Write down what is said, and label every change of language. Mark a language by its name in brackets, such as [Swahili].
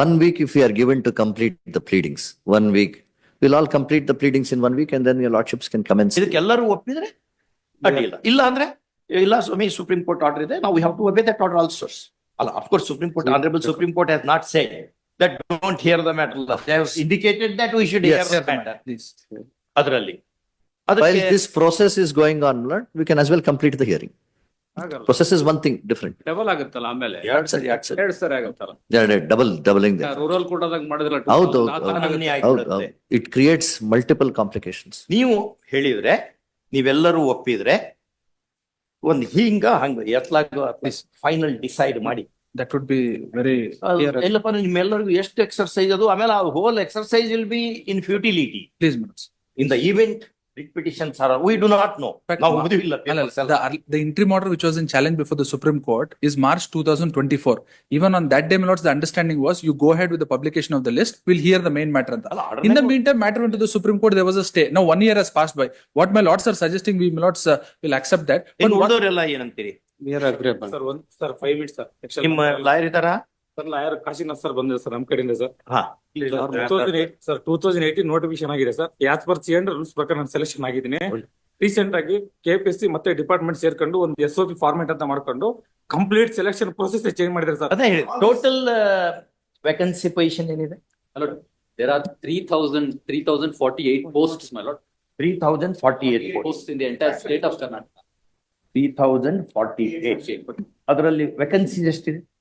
[English] 1 week if we are given to complete the pleadings, 1 week, we'll all complete the pleadings in 1 week and then your lordships can commence. [Kannada] ಇದಕ್ಕೆ ಎಲ್ಲರೂ ಒಪ್ಪಿದ್ರೆ ಅಡ್ಡಿಲ್ಲ. ಇಲ್ಲ ಅಂದ್ರೆ ಇಲ್ಲ ಸ್ವಾಮಿ, [English] supreme court order [Kannada] ಇದೆ, ನಾವು [English] Have to obey that order also. [Kannada] ಅಲ್ಲ, [English] Of course supreme court, honourable supreme court has not said that don't hear the matter. They have indicated that we should hear the matter. Please. [Kannada] ಅದರಲ್ಲಿ [English] While this process is going on, Lord, we can as well complete the hearing. Process is one thing different. [Kannada] Double ಆಗುತ್ತಲ್ಲ ಆಮೇಲೆ. ಎರಡ್ ಸರಿ ಆಗುತ್ತಲ್ಲ. [English] doubling there. [Kannada] Rural ಕೋಟಾದಾಗ ಮಾಡಿದ್ರೆ ಹೌದು. ಕಾನೂನಿ ಆಗಿಬಿಡುತ್ತೆ. [English] It creates multiple complications. [Kannada] ನೀವು ಹೇಳಿದ್ರೆ, ನೀವೆಲ್ಲರೂ ಒಪ್ಪಿದ್ರೆ ಒಂದು ಹಂಗ ಎತ್ಲಾಗ ಫೈನಲ್ ಡಿಸೈಡ್ ಮಾಡಿ. [English] That would be very clear. [Kannada] ಎಲ್ಲಪ್ಪ ನಿಮ್ಮೆಲ್ಲರಿಗೂ ಎಷ್ಟು [English] exercise [Kannada] ಅದು, ಆಮೇಲೆ ಆ [English] Whole exercise will be in futility. Please, my lords. In the event petitions are, we do not know. [Kannada] ನಾವು ಓದಿಲ್ಲ. [English] The interim order which was in challenge before the Supreme Court is March 2024. Even on that day, my lords, the understanding was you go ahead with the publication of the list, we'll hear the main matter. In the meantime, matter went to the Supreme Court, there was a stay. Now 1 year has passed by. What my lords are suggesting, we, my lords, will accept that. [Kannada] ಇನ್ನು ಉಳಿದವರೆಲ್ಲ ಏನಂತೀರಿ? [English] We are agreeable. Sir 5 minutes sir. [Kannada] ನಿಮ್ಮ lawyer ಇದಾರಾ? Sir lawyer Kashinath sir ಬಂದಿದೆ sir ನಮ್ ಕಡೆಯಿಂದ sir. ಹಾ 2018 notification ಆಗಿದೆ sir. [English] as per C and rules [Kannada] ಪ್ರಕಾರ ನಾನು ಸೆಲೆಕ್ಷನ್ ಆಗಿದ್ದೀನಿ. ರೀಸೆಂಟ್ ಆಗಿ ಕೆಪಿಎಸ್ಸಿ ಮತ್ತೆ ಡಿಪಾರ್ಟ್ಮೆಂಟ್ ಸೇರ್ಕೊಂಡು ಒಂದು SOP ಫಾರ್ಮೆಟ್ ಅಂತ ಮಾಡ್ಕೊಂಡು ಕಂಪ್ಲೀಟ್ ಸೆಲೆಕ್ಷನ್ ಪ್ರೊಸೆಸ್ ಚೇಂಜ್ ಮಾಡಿದ್ದಾರೆ ಸರ್. ಅದೇ ಹೇಳಿ ಟೋಟಲ್ ವೇಕೆನ್ಸಿ ಪೊಸಿಷನ್ ಏನಿದೆ? [English] My lord, there are 3,048 posts, my lord. 3048 Posts in the entire state of Karnataka. [Kannada] 3048. ಅದರಲ್ಲಿ ವೇಕೆನ್ಸಿ ಎಷ್ಟಿದೆ?